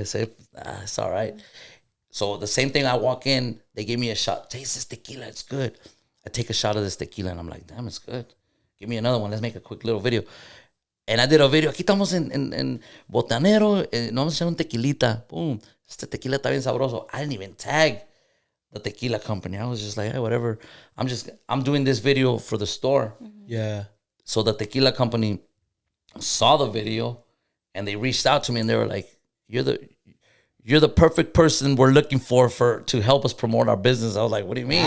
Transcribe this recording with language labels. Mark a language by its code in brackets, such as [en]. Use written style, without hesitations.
[en] I say, it's all right. So the same thing, I walk in, they give me a shot. Taste this tequila, it's good. I take a shot of this tequila, and I'm like, damn, it's good. Give me another one. Let's make a quick little video. And I did a video. [es] Aquí estamos en Botanero. Nos vamos a echar un tequilita. Boom. Este tequila está bien sabroso. [en] I didn't even tag the tequila company. I was just like, hey, whatever. I'm doing this video for the store. Yeah. So the tequila company saw the video, and they reached out to me, and they were like, you're the perfect person we're looking for to help us promote our business. I was like, what do you mean?